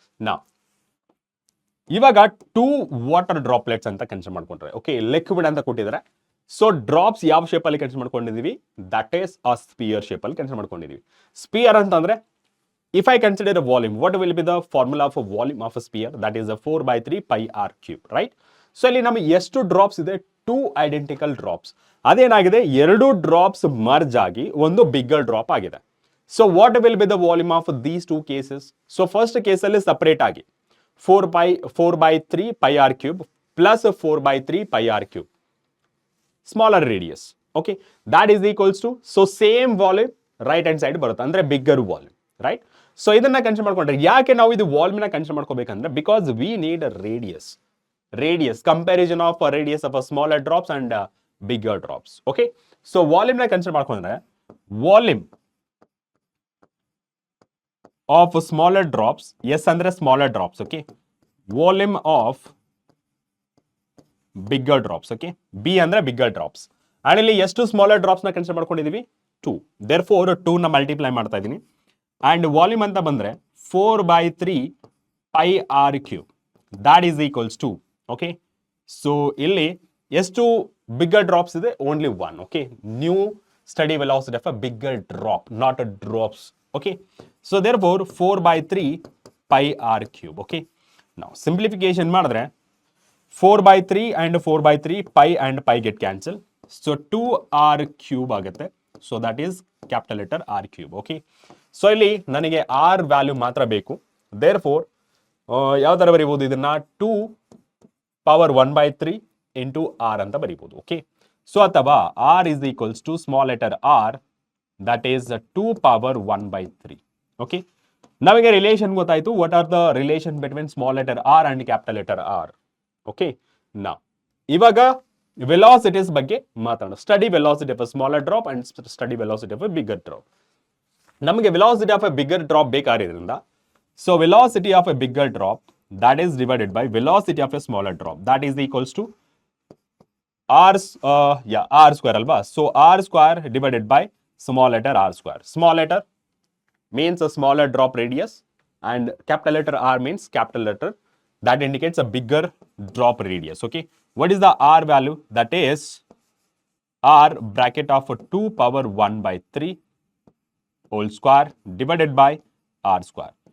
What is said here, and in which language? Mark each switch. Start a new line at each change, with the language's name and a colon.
Kannada: Now ಇವಾಗ 2 water droplets ಅಂತ consider ಮಾಡ್ಕೊಂಡ್ರೆ, ಓಕೆ, ಲಿಕ್ವಿಡ್ ಅಂತ ಕೊಟ್ಟಿದ್ದಾರೆ. ಸೊ ಡ್ರಾಪ್ಸ್ ಯಾವ ಶೇಪ್ ಅಲ್ಲಿ consider ಮಾಡ್ಕೊಂಡಿದೀವಿ?
English: that is a sphere shape
Kannada: ಅಲ್ಲಿ ಕನ್ಸಿಡರ್ ಮಾಡ್ಕೊಂಡಿದೀವಿ. ಸ್ಪಿಯರ್ ಅಂತಂದ್ರೆ
English: if I consider a volume, what will be the formula for volume of a sphere? That is a 4/3 pi r³, right? So
Kannada: ಇಲ್ಲಿ ನಮಗೆ ಎಷ್ಟು drops ಇದೆ? 2 identical drops. ಅದೇನಾಗಿದೆ? 2 drops merge ಆಗಿ ಒಂದು bigger drop ಆಗಿದೆ.
English: So what will be the volume of these 2 cases? So first ಕೇಸಲ್ಲಿ separate ಆಗಿ 4/3 pi r³ plus 4/3 pi r³, smaller radius. Okay, that is equals to, so same volume right hand side
Kannada: ಬರುತ್ತೆ, ಅಂದ್ರೆ
English: bigger volume, right?
Kannada: So ಇದನ್ನ consider ಮಾಡ್ಕೊಂಡ್ರೆ, ಯಾಕೆ ನಾವು ಇದು volume ನ consider ಮಾಡ್ಕೋಬೇಕಂದ್ರೆ,
English: Because we need radius comparison of radius of smaller drops and bigger drops. Okay. So volume ನ consider ಮಾಡ್ಕೊಂಡ್ರೆ, volume of smaller drops, S ಅಂದ್ರೆ smaller drops, okay, volume of bigger drops, okay, B ಅಂದ್ರೆ bigger drops.
Kannada: And ಇಲ್ಲಿ ಎಷ್ಟು smaller drops ನ consider ಮಾಡ್ಕೊಂಡಿದೀವಿ? 2.
English: therefore
Kannada: 2 ನ multiply ಮಾಡ್ತಾ ಇದೀನಿ.
English: And volume ಅಂತ ಬಂದ್ರೆ 4/3 pi r³, that is equals to, okay.
Kannada: So ಇಲ್ಲಿ ಎಷ್ಟು ಬಿಗ್ಗರ್ ಡ್ರಾಪ್ಸ್ ಇದೆ? Only 1. Okay.
English: New steady velocity of a bigger drop, not a drops. Okay. So therefore 4/3 pi r³. Okay. ನಾವು simplification ಮಾಡಿದ್ರೆ 4/3 and 4/3 pi and pi get cancel. So 2r³ ಆಗುತ್ತೆ. So that is capital letter r³. Okay.
Kannada: So ಇಲ್ಲಿ ನನಗೆ r value ಮಾತ್ರ ಬೇಕು. Therefore ಯಾವ ತರ ಬರೀಬಹುದು ಇದನ್ನ?
English: 2 power 1/3 into r ಅಂತ ಬರೀಬಹುದು. Okay. So ಅಥವಾ r is equals to small letter r, that is 2 power 1/3.
Kannada: Okay. ನಮಗೆ ರಿಲೇಷನ್ ಗೊತ್ತಾಯ್ತು.
English: What are the relation between small letter r and capital letter r? Okay.
Kannada: ನಾ ಇವಾಗ velocities ಬಗ್ಗೆ ಮಾತಾಡೋಣ.
English: Steady velocity of a smaller drop and steady velocity of a bigger drop.
Kannada: ನಮಗೆ velocity of A bigger drop ಬೇಕಾಗಿರೋದ್ರಿಂದ,
English: So velocity of a bigger drop that is divided by velocity of a smaller drop, that is equals to r² ಅಲ್ವಾ? So r² divided by small letter r². Small letter means a smaller drop radius and capital letter R means capital letter that indicates a bigger drop radius. Okay. What is the R value? That is R bracket of 2 power 1/3 whole square divided by r².